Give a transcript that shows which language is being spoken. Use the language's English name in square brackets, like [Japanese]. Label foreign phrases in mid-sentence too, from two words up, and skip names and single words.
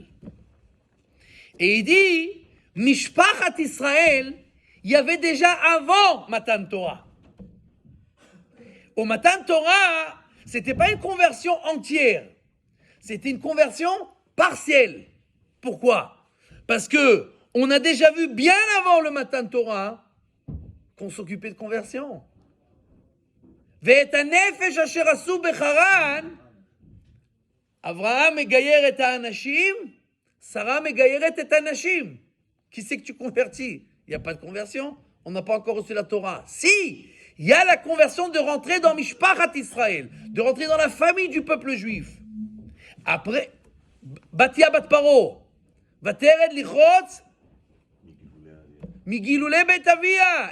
[French] Et il dit, [Hebrew] משפחת ישראל, [French] il y avait déjà avant [Hebrew] מתן תורה. [French] Au [Hebrew] מתן תורה, [French] c'était pas une conversion entière, c'était une conversion partielle. Pourquoi? Parce que on a déjà vu bien avant le [Hebrew] מתן תורה [French] qu'on s'occupait de conversion. [Hebrew] ואת הנפש אשר עשו בחרן, אברהם מגייר את האנשים, Sarah מגיירת את הנשים. [French] Qui c'est que tu convertis? Il n'y a pas de conversion. On n'a pas encore reçu la Torah. Si, il y a la conversion de rentrer dans [Hebrew] משפחת ישראל, [French] de rentrer dans la famille du peuple juif. Après, [Hebrew] בתיה בת פרעה ותרד לרחוץ מגילולי בית אביה.